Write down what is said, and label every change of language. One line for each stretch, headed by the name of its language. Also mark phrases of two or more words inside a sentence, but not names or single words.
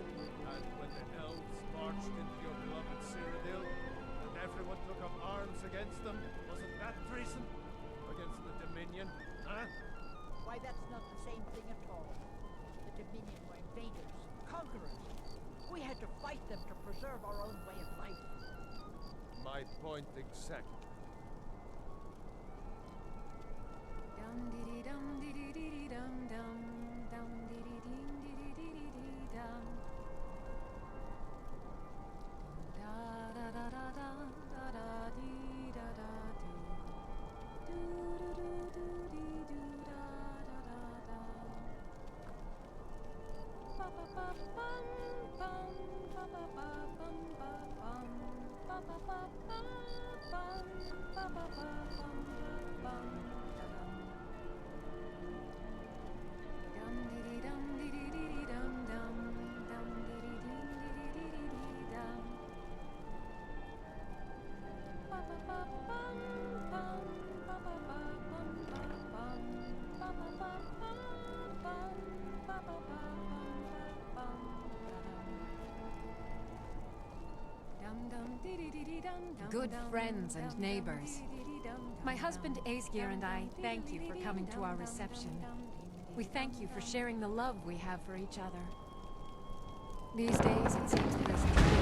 English: And when the elves marched into your beloved Cyrodiil, and everyone took up arms against them, wasn't that treason? Against the Dominion, huh? Why, that's not the same thing at all. The Dominion were invaders, conquerors. We had to fight them to preserve our own way of life. My point exactly. Dum dee dum dee dee dum dum dum dee dee dum. Da da da da da da da dee da da dee. Do do do do dee do da da da da. Ba ba ba bum bum ba ba ba bum ba bum ba ba ba bum bum ba ba ba bum ba bum. Dum dee dum dee dee dum dum dum dee dee dum. Ba ba ba bum bum ba ba ba bum ba bum ba ba ba bum bum ba ba ba bum ba bum. Good friends and neighbors. My husband Aesgeir and I thank you for coming to our reception. We thank you for sharing the love we have for each other. These days it seems best to